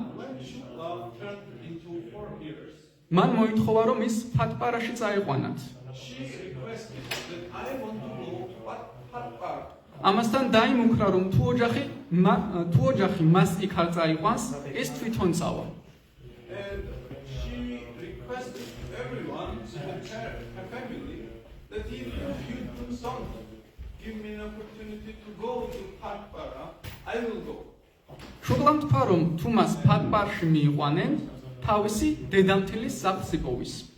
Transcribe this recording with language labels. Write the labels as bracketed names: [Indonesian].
[English] When Shukla turned into 4 years, [Georgian] მან მოითხოვა, რომ ის ფატპარაში წაიყვანათ. [English] she requested that I want to go to Patpara. [Georgian] ამასთან დაიმუქრა, რომ თუ ოჯახი მას იქ არ წაიყვანს, ის თვითონ წავა. [English] And she requested everyone, her family, that if you do something, give me an opportunity to go to Patpara, I will go. [Georgian] შუკლამ თქვა, რომ თუ მას ფატპარში მიიყვანენ, თავისი დედამთილის სახლს იპოვის.